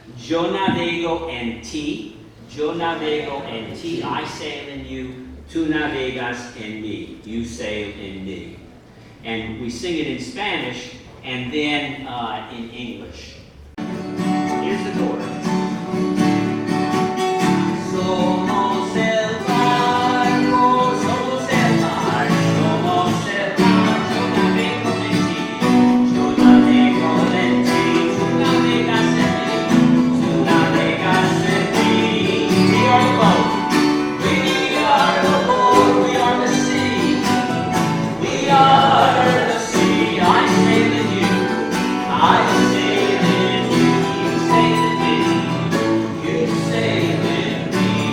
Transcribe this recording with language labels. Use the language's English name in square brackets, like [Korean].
[Spanish] Yo navego en ti, yo navego en ti, [English] I sail in you, [Spanish] tú navegas en mí, [English] you sail in me. And we sing it in Spanish and then in English. Here's the chorus. [Spanish] Somos el barco, somos el mar, somos el mar, yo navego en ti, yo navego en ti, tú navegas en mí, tú navegas en mí. [English] We are the boat, we are the boat, we are the sea, we are the sea. I sail in you, I sail in you, you sail in me, you sail in me.